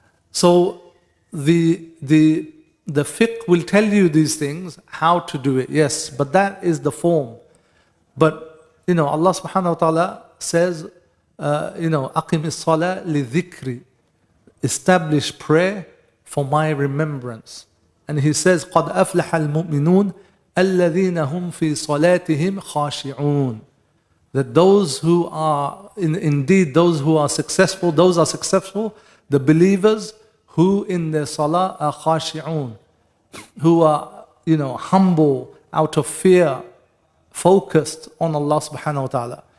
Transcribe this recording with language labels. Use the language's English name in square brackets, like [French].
[English] So the fiqh will tell you these things, how to do it, yes, but that is the form. But Allah subhanahu wa ta'ala says, [Arabic] أقم الصلاة لذكري, [English] establish prayer for my remembrance. And he says, [Arabic] قد أفلح المؤمنون الذين هم في صلاتهم خاشعون. [English] That those who are, indeed those who are successful, the believers who in their salah are khashi'un, who are, humble out of fear, focused on Allah subhanahu wa ta'ala.